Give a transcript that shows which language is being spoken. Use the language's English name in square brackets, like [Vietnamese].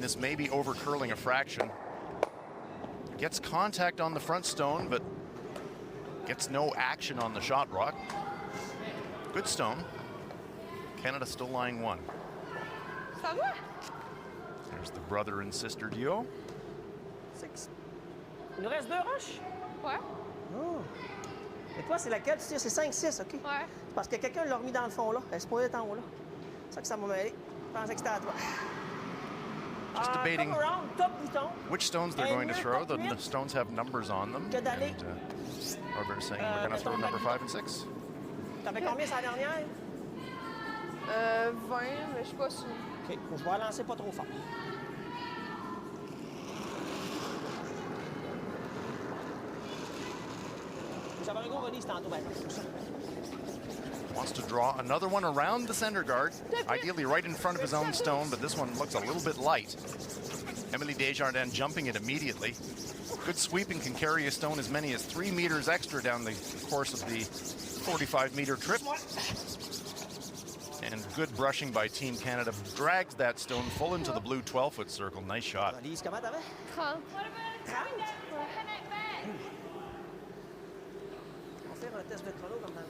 [English] This may be over curling a fraction. Gets contact on the front stone, but gets no action on the shot rock. Good stone. Canada still lying 1. [French] Ça va? [English] There's the brother and sister duo. [French] 6. Il nous reste 2 roches? Ouais. Oh. Et toi, c'est laquelle tu tires? C'est 5-6, OK? Ouais. Parce que quelqu'un l'a remis dans le fond, là. Elle se posait être en haut, là. C'est ça que ça m'a mêlé. Je pensais que c'était à toi. [English] Just debating Come around, top bouton. which stones they're going to throw. The stones have numbers on them. [French] Que d'aller. [English] And Robert saying we're going to throw number 5 and 6. [French] T'avais combien sa dernière? 20, mais je suis pas sûre. OK, je vais lancer pas trop fort. J'avais un gros release tantôt, ben, c'est ça. [English] Wants to draw another one around the center guard, ideally right in front of his own stone, but this one looks a little bit light. Emily Desjardins jumping it immediately. Good sweeping can carry a stone as many as 3 meters extra down the course of the 45-meter trip. And good brushing by Team Canada drags that stone full into the blue 12-foot circle. Nice shot. [French] Release, comment t'avais? 30. [English] What about a connect back? [French] On va faire un test de chrono comme dans le